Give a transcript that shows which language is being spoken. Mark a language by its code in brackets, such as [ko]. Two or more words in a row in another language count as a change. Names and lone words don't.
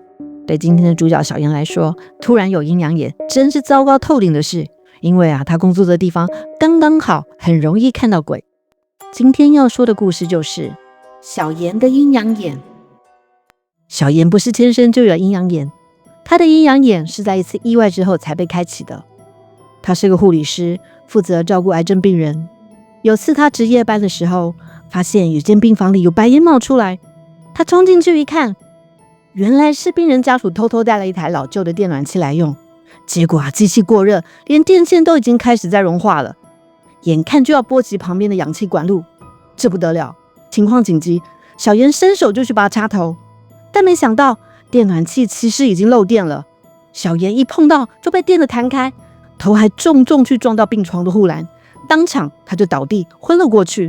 [zh] 對今天的主角小妍來說，突然有陰陽眼真是糟糕透頂的事，因為她工作的地方剛剛好，很容易看到鬼。今天要說的故事就是小妍的陰陽眼。小妍不是天生就有陰陽眼，她的陰陽眼是在一次意外之後才被開啟的。她是個護理師，負責照顧癌症病人。有次他值夜班的時候，發現有間病房裡有白煙冒出來，他衝進去一看，原來是病人家屬偷偷帶了一台老舊的電暖器來用，結果機器過熱，連電線都已經開始在融化了，眼看就要波及旁邊的氧氣管路，這不得了，情況緊急，小妍伸手就去拔插頭，但沒想到電暖器其實已經漏電了，小妍一碰到就被電得彈開，頭還重重去撞到病床的護欄，當場他就倒地昏了過去。